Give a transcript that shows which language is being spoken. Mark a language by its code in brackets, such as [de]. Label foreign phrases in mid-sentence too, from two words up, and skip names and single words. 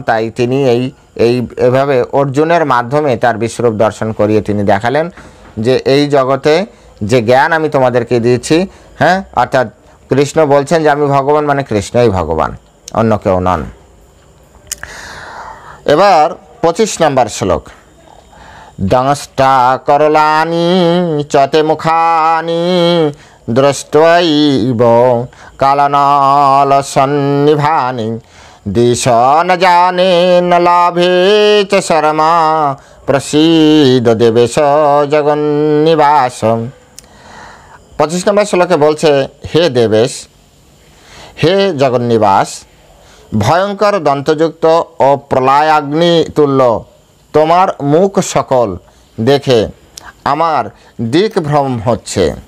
[bn] তাই তিনি এইভাবে অর্জুনের মাধ্যমে তার বিশ্বরূপ দর্শন করিয়ে তিনি দেখালেন যে এই জগতে যে জ্ঞান আমি তোমাদেরকে দিয়েছি, হ্যাঁ, অর্থাৎ কৃষ্ণ বলছেন যে আমি ভগবান, মানে কৃষ্ণই ভগবান, অন্য কেউ নন। এবার 25 নম্বর শ্লোক। [sa] দংষ্টা করলানি চতে মুখানি দৃষ্টৈব কালনাল সন্নিভানি দিশ ন জানে ন লাভে চ শর্মা প্রসীদ দেবেশ জগন্নিবাস। [bn] 25 নম্বর শ্লোকে বলছে, হে দেবেশ, হে জগন্নিবাস, ভয়ঙ্কর দন্তযুক্ত ও প্রলয়াগ্নি তুল্য তোমার মুখ সকল দেখে আমার দিক ভ্রম হচ্ছে।